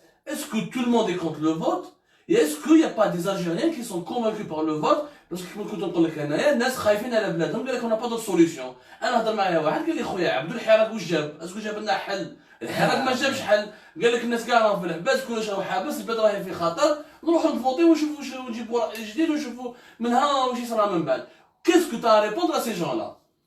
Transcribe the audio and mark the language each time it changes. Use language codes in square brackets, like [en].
[fr] Est-ce que tout le monde est contre le vote? Et est-ce qu'il n'y a pas des Algériens qui sont convaincus par le vote? Parce que [ar] كنت نقول لك انايا الناس خايفين على بلادهم قال لك انا با دو سوليسيون. انا هضر معايا واحد قال لي خويا عبدو الحراك واش جاب؟ اسكو جاب لنا حل؟ الحراك ما جابش حل. قال لك الناس كاع راهم في الحباس كلش راهو حابس البلاد راهي في خطر نروحوا نفوتي ونشوفوا ونجيبوا رأي جديد ونشوفوا منها واش يصرى من بعد. [fr] Qu'est-ce que tu as à répondre à ces gens-là?